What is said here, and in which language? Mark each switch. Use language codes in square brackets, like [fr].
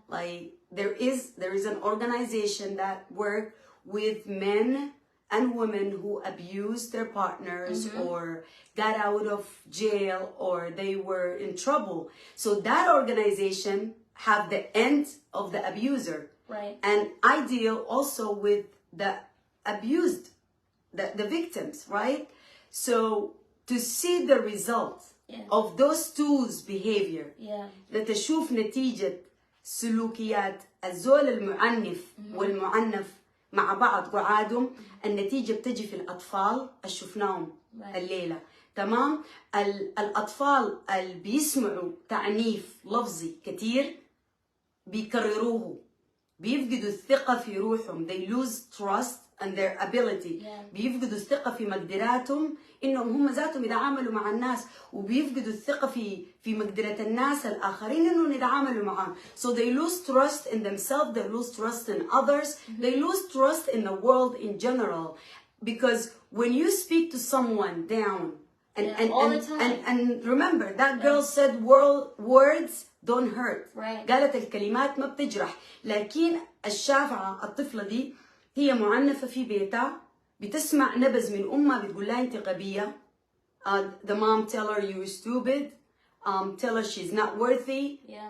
[en] Like, there is an organization that work with men and women who abused their partners or got out of jail or they were in trouble. So that organization have the end of the abuser. Right. And I deal also with the abused, the victims, right? So to see the results of those two's behavior, [ar] لتشوف نتيجة سلوكيات الزول المعنف والمعنف مع بعض قعادهم, النتيجة بتجي في الأطفال اللي شفناهم الليلة. تمام. الأطفال اللي بيسمعوا تعنيف لفظي كتير بيكرروه, بيفقدوا الثقة في روحهم, [en] they lose trust and their ability. [ar] بيفقدوا الثقة في مقدراتهم إنهم هم ذاتهم يتعاملوا مع الناس, وبيفقدوا الثقة في مقدرة الناس الآخرين إنهم يتعاملوا معهم. [en] So they lose trust in themselves, they lose trust in others, they lose trust in the world in general. Because when you speak to someone down, and remember that girl said words don't hurt. Right. [ar] قالت الكلمات ما بتجرح, لكن الشافعة الطفلة دي هي معنفة في بيتها, بتسمع نبذ من أمها بتقول لها أنت غبية. [en] The mom tell her you're stupid, tell her she's not worthy.